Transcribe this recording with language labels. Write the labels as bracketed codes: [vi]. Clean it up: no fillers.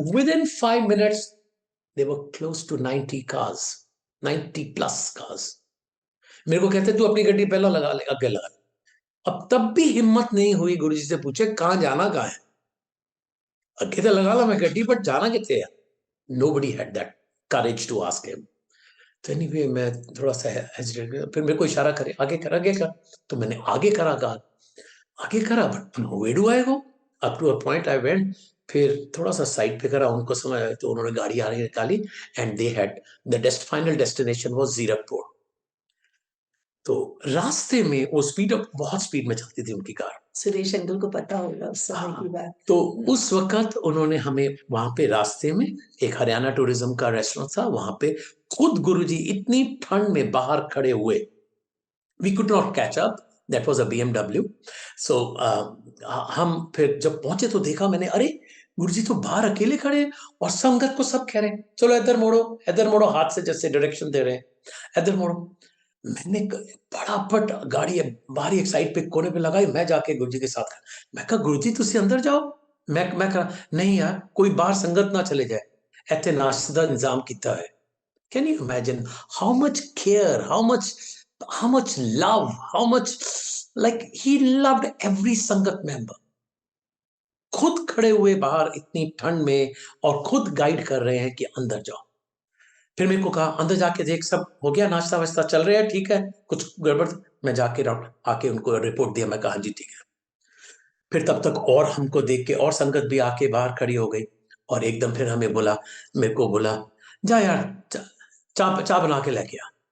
[en] Within 5 minutes they were close to 90 cars, 90 plus cars। [hi] मेरे को कहते तू अपनी गड्डी पहला लगा ले, आगे लगा। अब तब भी हिम्मत नहीं हुई गुरुजी से पूछे कहाँ जाना कहाँ है? [pa] अगे तो लगा ला मैं गड्डी, बट जाना किथे है? [en] Nobody had that courage to ask him। [hi] तो एनीवे मैं थोड़ा-सा हेजिटेट किया, फिर मेरे को इशारा करे, आगे कर। तो मैंने आगे करा कहा, आगे करा [en] But where do I go? Up to a point I went, [hi] फिर थोड़ा-सा साइड पे करा, उनको समझ आया तो उन्होंने गाड़ी आगे निकाली [en] And they had the final destination was Zirakpur. [hi] तो रास्ते में वो बहुत स्पीड में चलती थी उनकी कार। सुरेश अंकल को पता होगा उस समय हाँ, की बात। तो उस वक़्त उन्होंने हमें वहाँ पे रास्ते में एक हरियाणा टूरिज़्म का रेस्टोरेंट था, वहाँ पे खुद गुरुजी इतनी ठंड में बाहर खड़े हुए। [en] We could not catch up, that was a BMW. [hi] सो हम फिर जब पहुँचे तो देखा मैंने, अरे! गुरुजी तो बाहर अकेले खड़े हैं और संगत को सब कह रहे हैं, चलो इधर मोड़ो, हाथ से जैसे डायरेक्शन दे रहे हैं, इधर मोड़ो। मैंने क फटाफट गाड़ी बाहर ही एक साइड पे कोने पे लगाई, मैं जाके गुरुजी के साथ खड़ा। मैं कहा [pa] गुरुजी तुसी अंदर जाओ। [hi] मैं कहा नहीं यार, कोई बाहर संगत ना चले जाए, [pa] इत्थे नाश्ते दा इंतज़ाम कीता है। [en] Can you imagine how much care, how much love, how much like he loved every sangat member। [hi] खुद खड़े हुए बाहर इतनी ठंड में और खुद गाइड कर रहे हैं कि अंदर जाओ। फिर मेरे को कहा अंदर जाके देख सब हो गया, नाश्ता-वाश्ता चल रहा है, ठीक है, कुछ गड़बड़? मैं जाके आके उनको रिपोर्ट दिया, मैं कहा हाँ जी ठीक है। फिर तब तक और हमको देख के और संगत भी आके बाहर खड़ी हो गई और एकदम फिर हमें बोला, मेरे को बोला, जा यार चाय बना के लेके आ।